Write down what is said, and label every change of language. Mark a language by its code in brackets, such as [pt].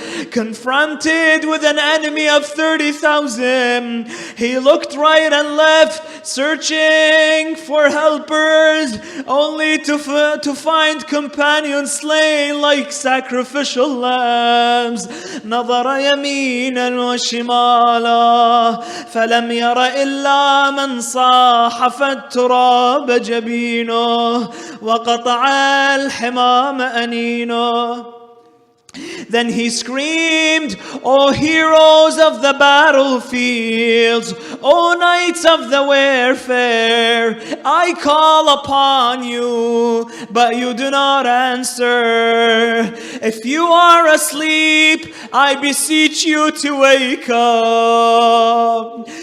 [en] Confronted with an enemy of 30,000, he looked right and left, searching for helpers, only to find companions slain like sacrificial lambs. [ar] نظر يمينا وشمالا فلم ير إلا من صاح فالتراب جبينه وقطع الحمام أنينه. [en] Then he screamed, O heroes of the battlefields, O knights of the warfare, I call upon you, but you do not answer. If you are asleep, I beseech you to wake up.